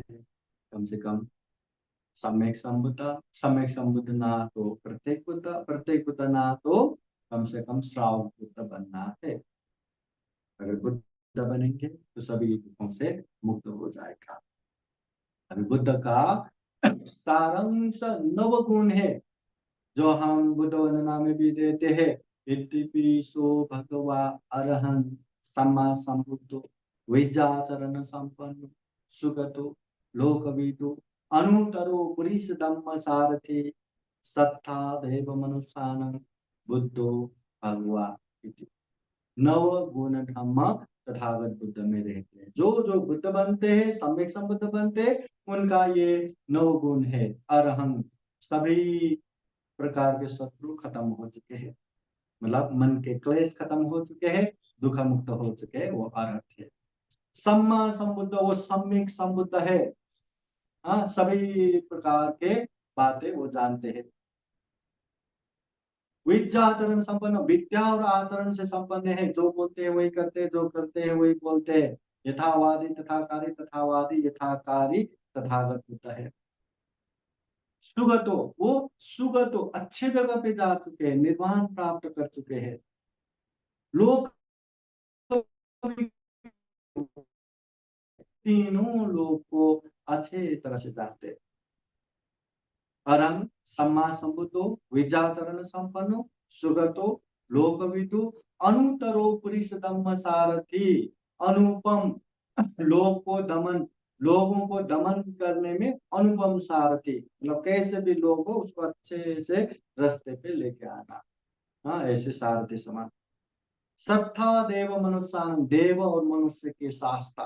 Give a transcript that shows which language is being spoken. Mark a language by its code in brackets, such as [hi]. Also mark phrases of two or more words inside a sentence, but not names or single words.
[hi] कम से कम सम्यक संबुद्ध ना तो प्रत्येक बुद्ध ना तो कम से कम श्रावक बुद्ध बनना है। अगर बुद्ध बनेंगे तो सभी दुखों से मुक्त हो जाएगा। अभी बुद्ध का सारांश 9 गुण है जो हम बुद्ध वंदना में भी देते हैं। [pi] इतिपिसो भगवा अरहंत सम्मा संबुद्धो विद्याचरण संपन्न सुगतो लोकविदो अनुतरो पुरीश धम्म सारथि सत्ता देव मनुष्यानं बुद्धो भगवा इति। [hi] 9 गुण धम्म तथागत बुद्ध में रहते हैं। जो जो बुद्ध बनते हैं, सम्यक संबुद्ध बनते हैं, उनका ये 9 गुण है। अरहंत, सभी प्रकार के शत्रु खत्म हो चुके हैं, मतलब मन के क्लेश खत्म हो चुके हैं, दुख मुक्त हो चुके हैं, वो अरहत है। [pi] सम्मा संबुद्ध, [hi] वो सम्यक संबुद्ध है। हाँ, सभी प्रकार के बातें वो जानते हैं। विद्याचरण संपन्न, विद्या और आचरण से संपन्न है। जो बोलते हैं वही करते हैं, जो करते हैं वही बोलते हैं। [pi] यथावादी तथाकारी, तथावादी यथाकारी तथागत होता है। [hi] सुगतो, वो सुगतो अच्छे जगह पे जा चुके हैं, निर्वाण प्राप्त कर चुके हैं। लोग तीनों लोग को अच्छे तरह से जानते हैं। [pi] अरंग सम्मा संबुद्धो विद्याचरण संपन्नो सुगतो लोकविदु अनुतरो पुरुष धम्म सारथी, [hi] अनुपम, लोगों को दमन करने में अनुपम सारथी, मतलब कैसे भी लोग हो उसको अच्छे से रास्ते पे लेके आना। हाँ, ऐसे सारथी समान। [pi] सत्ता देव मनुष्यान, [hi] देव और मनुष्य के शास्त्र।